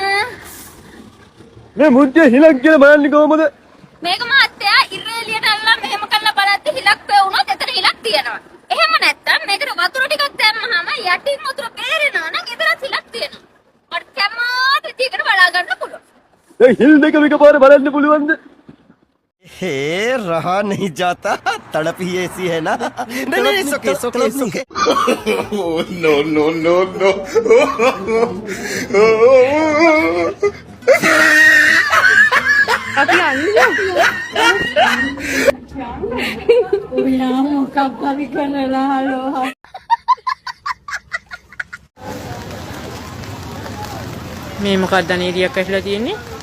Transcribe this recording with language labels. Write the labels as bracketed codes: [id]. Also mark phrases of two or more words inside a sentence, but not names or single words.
[si] මේ මුට්ටිය හිලක් කියලා බලන්නේ කොහමද? මේක මහත්තයා ඉරේලියට අල්ලලා මෙහෙම කරලා බලද්දි හිලක් වුණොත් එතන හිලක් තියෙනවා. එහෙම නැත්තම් මේකට වතුර ටිකක් දැම්මහම යටින් වතුර බේරෙනවා නම් එතනත් හිලක් තියෙනවා. මට කැමති විදිහකට බලා ගන්න පුළුවන්. ඒ හිල් දෙක එකපාර බලන්න පුළුවන්ද? [hi] हे रहा नहीं जाता तड़प ही ऐसी है ना नहीं [en] it's okay [si] no අපි අන්නේ ඔයා මොකක් හරි කරලා හලෝ මේ මොකක්ද නේරියක් ඇහිලා තියෙන්නේ?